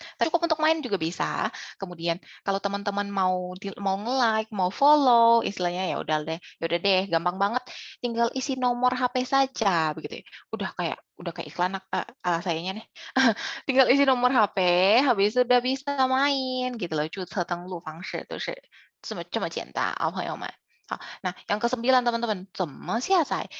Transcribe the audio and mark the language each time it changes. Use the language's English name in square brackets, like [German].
[Indonesian] Cukup untuk main juga bisa. Kemudian kalau teman-teman mau nge-like, mau follow, istilahnya ya udah deh, gampang banget. Tinggal isi nomor HP saja begitu ya. Udah kayak iklan sayanya nih. Tinggal isi nomor HP, habis itu udah bisa main gitu loh. [Chinese] 注册登录方式都是这么简单啊，朋友们。 [Indonesian] 好，nah yang ke-9 teman-teman, [Chinese] 怎么下载?